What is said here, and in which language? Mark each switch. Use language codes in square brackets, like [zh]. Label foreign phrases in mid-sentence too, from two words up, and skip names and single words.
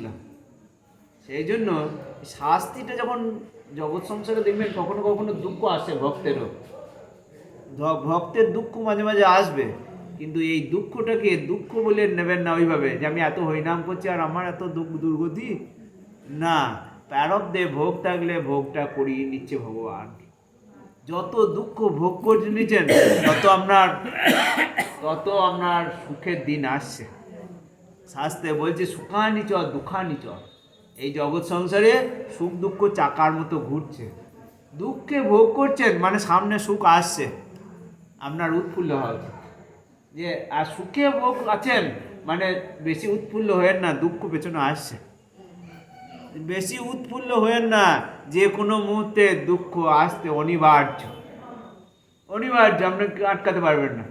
[bn] সেই জন্য শাস্তিটা যখন জগৎ সংসারে দেখবেন, কখনো কখনো দুঃখ আসে ভক্তেরও, ভক্তের দুঃখ মাঝে মাঝে আসবে, কিন্তু এই দুঃখটাকে দুঃখ বলে নেবেন না ওইভাবে যে আমি এত হরিনাম করছি আর আমার এত দুর্গতি। না, প্রারব্ধে ভোগ থাকলে ভোগটা করিয়ে নিচ্ছে ভগবান। যত দুঃখ ভোগ করে নিচ্ছেন, তত আপনার সুখের দিন আসছে। [sa] শাস্ত্রে বলছে সুখানি চ দুঃখানি চ। [bn] এই জগৎ সংসারে সুখ দুঃখ চাকার মতো ঘুরছে। দুঃখে ভোগ করছেন মানে সামনে সুখ আসছে, আপনার উৎফুল্ল হওয়া উচিত। যে আর সুখে ভোগ আছেন মানে বেশি উৎফুল্ল হয়েন না, দুঃখ পেছনে আসছে। বেশি উৎফুল্ল হয়েন না, যে কোনো মুহূর্তে দুঃখ আসতে অনিবার্য, অনিবার্য, আপনাকে আটকাতে পারবেন না।